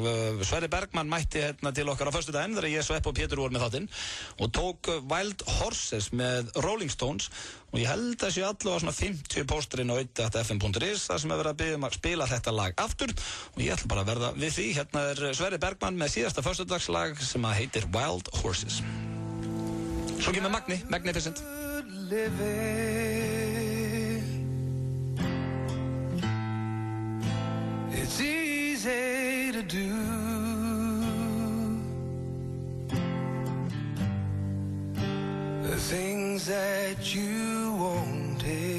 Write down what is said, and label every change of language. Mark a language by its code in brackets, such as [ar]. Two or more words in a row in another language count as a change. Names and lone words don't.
[is] Sverrir Bergman mætti til okkar á föstudaginn þegar ég, Svepp og Pétur voru með þáttinn og tók Wild Horses með Rolling Stones og ég held að sé allavega svona 50 pósterinn á auðvitað.fm.is þar sem er verið að biðja að spila þetta lag aftur og ég ætla bara að verða við því. Hérna er Sverrir Bergman með síðasta föstudagslag sem að heitir Wild Horses. Svo kemur Magnificent. [en] It's easy to do. The things that you wanted.